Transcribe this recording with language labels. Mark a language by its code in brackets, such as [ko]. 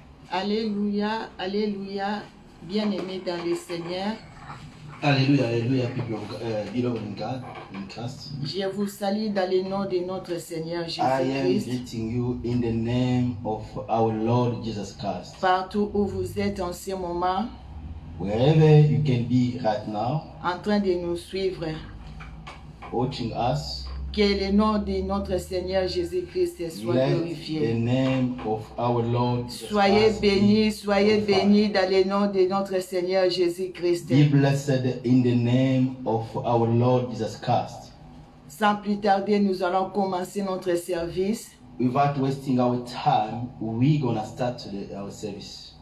[fr] Alléluia, alléluia, bien-aimés dans le Seigneur. [en] Alléluia, alléluia, beloved in God, in Christ. [fr] Je vous salue dans le nom de notre Seigneur [en] I am [fr] Jésus-Christ. [en] greeting you in the name of our Lord Jesus Christ. [fr] Partout où vous êtes en ce moment, [en] Wherever you can be right now, [fr] en train de nous suivre, [en] watching us, [fr] que le nom de notre Seigneur Jésus-Christ soit [en] let the [fr] glorifié. [en] name of our Lord Jesus [fr] Soyez [en] Christ [fr] bénis [en] be glorified. [fr] dans le nom de notre Seigneur Jésus-Christ. [en] Be blessed in the name of our Lord Jesus Christ. [fr] Sans plus tarder, nous allons commencer notre service [en] Without wasting our time, we're gonna start our service